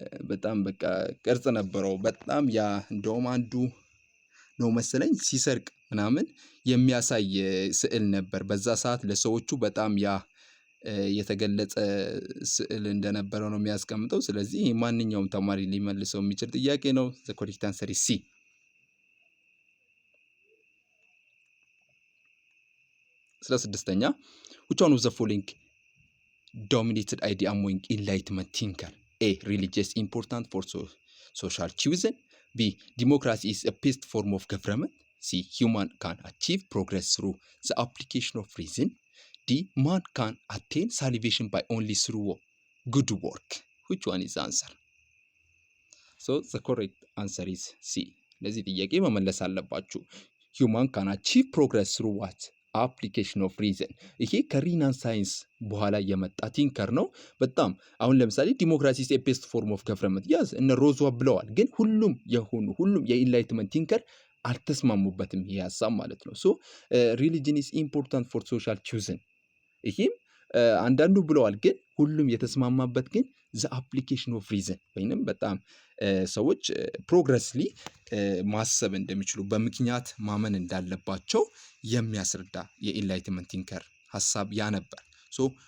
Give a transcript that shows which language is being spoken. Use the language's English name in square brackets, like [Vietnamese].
[Amharic] በጣም በቃ ቅርጽ ነበረው። በጣም ያ እንደውም አንዱ ነው መሰለኝ ሲሰርቅ ምናምን የሚያሳይ ስዕል ነበር። በዛ ሰዓት ለሰዎቹ በጣም ያ የተገለጸ ስዕል እንደነበረ ነው የሚያስቀምጠው። ስለዚህ ማንኛውም ተማሪ ሊመልሰው የሚችል ጥያቄ ነው። ዘ ኮሬክት አንሰር ኢዝ ሲ። 16ኛ [English] which one of the following dominated idea among enlightenment thinker? A. Religious important for social choosing. B. Democracy is a best form of government. C. Human can achieve progress through the application of reason. D. Man can attain salvation by only through good work. which one is the answer? So the correct answer is C. [Amharic] ለዚህ ጥያቄ መመለስ አለባችሁ። [English] Human can achieve progress through what? application of reason። [Amharic] ይሄ ከሪናን ሳይንስ በኋላ የመጣ ቲንከር ነው። በጣም አሁን ለምሳሌ ዲሞክራሲ [English] is a best form of government [Amharic] ያዝ እነ ሮዝዋ ብለዋል። ግን ሁሉም የኢንላይትመንት ቲንከር አልተስማሙበትም ይሄ ሀሳብ ማለት ነው። ሶ ሪሊጅን [English] is important for social choosing [Amharic] ይሄም አንዳንዱ ብለዋል። ግን ሁሉም የተስማማበት ግን [English] the application of reason [Amharic] ወይንም በጣም ሰዎች ፕሮግረስሊ ማሰብ እንደሚችሉ በምክንያት ማመን እንዳለባቸው የሚያስረዳ የኢንላይትመንት ቲንከር ሀሳብ ያ ነበር። ሶ